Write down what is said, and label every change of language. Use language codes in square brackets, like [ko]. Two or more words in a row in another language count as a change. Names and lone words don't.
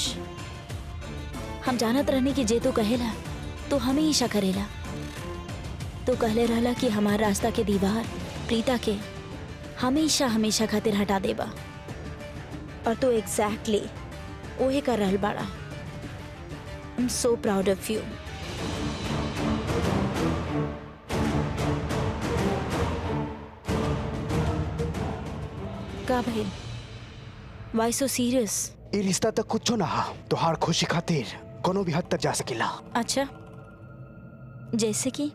[bho] हम जानत रहने की जे तू कहेला तो हमेशा करेला। तू कहले रहला कि हमार रास्ता के दीवार प्रीता के हमेशा हमेशा खातिर हटा देबा, और तू एग्जैक्टली वही कर रहल बाड़ा। [en] I am so proud of you. [bho] का भाई, [en] why so serious? [bho] ये रिश्ता तक कुछ ना हा, तोहार खुशी खातिर कोनो भी हद तक जा सकेला। अच्छा, जैसे कि?